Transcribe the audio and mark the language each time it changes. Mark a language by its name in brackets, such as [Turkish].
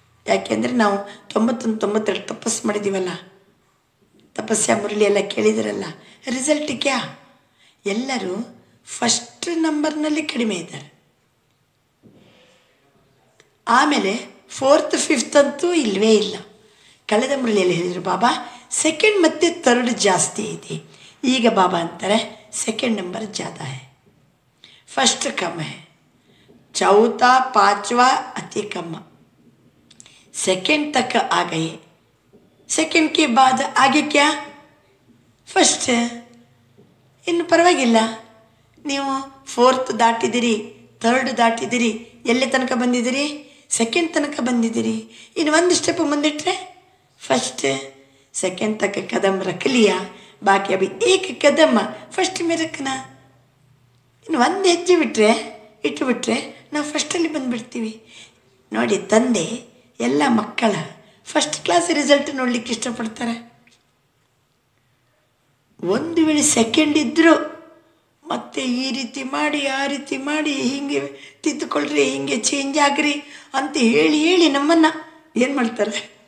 [Kannada] ಯಾಕೆಂದರೆ ನಾವು 99 ತಪಸ್ಸು ಮಾಡಿದ್ದೀವಲ್ಲ, ತಪಸ್ಯ ಮುರಳಿ ಎಲ್ಲ ಕೇಳಿದಾರಲ್ಲ, ರಿಸಲ್ಟ್ ಕ್ಯಾ ಎಲ್ಲರೂ ಫಸ್ಟ್ ನಂಬರ್ನಲ್ಲಿ ಕಡಿಮೆ ಇದ್ದಾರೆ. ಆಮೇಲೆ 4th 5th ಅಂತೂ ಇಲ್ಲವೇ ಇಲ್ಲ. ಕಳೆದ ಮುರಳಿಯಲ್ಲಿ ಹೇಳಿದರು ಬಾಬಾ ಸೆಕೆಂಡ್ ಮತ್ತು 3rd ಜಾಸ್ತಿ ಇದೆ. ಈಗ ಬಾಬಾ ಅಂತಾರೆ [Hindi] ಸೆಕೆಂಡ್ ನಂಬರ್ ज़्यादा है, फर्स्ट कम है, चौथा 5वां अति कम. सेकेंड तक आ गए, सेकेंड के बाद आगे क्या ಫಸ್ಟ್. [Kannada] ಇನ್ನು ಪರವಾಗಿಲ್ಲ, ನೀವು 4th ದಾಟಿದಿರಿ, 3rd ದಾಟಿದಿರಿ, ಎಲ್ಲಿ ತನಕ ಬಂದಿದ್ದೀರಿ, ಸೆಕೆಂಡ್ ತನಕ ಬಂದಿದ್ದೀರಿ. ಇನ್ನು ಒಂದು ಸ್ಟೆಪ್ ಮುಂದಿಟ್ಟರೆ ಫಸ್ಟ್. [Hindi] सेकेंड तक कदम रख लिया, बाकी अभी एक कदम फस्ट में रखना. [Kannada] ಇನ್ನು ಒಂದು ಹೆಜ್ಜೆ ಇಟ್ಟುಬಿಟ್ರೆ ನಾವು ಫಸ್ಟಲ್ಲಿ ಬಂದುಬಿಡ್ತೀವಿ. ನೋಡಿ, ತಂದೆ ಎಲ್ಲ ಮಕ್ಕಳ ಫಸ್ಟ್ ಕ್ಲಾಸ್ ರಿಸಲ್ಟ್ ನೋಡಲಿಕ್ಕೆ ಇಷ್ಟಪಡ್ತಾರೆ. ಒಂದು ವೇಳೆ ಸೆಕೆಂಡ್ ಇದ್ದರೂ ಮತ್ತೆ ಈ ರೀತಿ ಮಾಡಿ ಆ ರೀತಿ ಮಾಡಿ ಹೀಗೆ ತಿದ್ದುಕೊಳ್ರಿ, ಹೀಗೆ ಚೇಂಜ್ ಆಗ್ರಿ ಅಂತ ಹೇಳಿ ಹೇಳಿ ನಮ್ಮನ್ನು ಏನು ಮಾಡ್ತಾರೆ.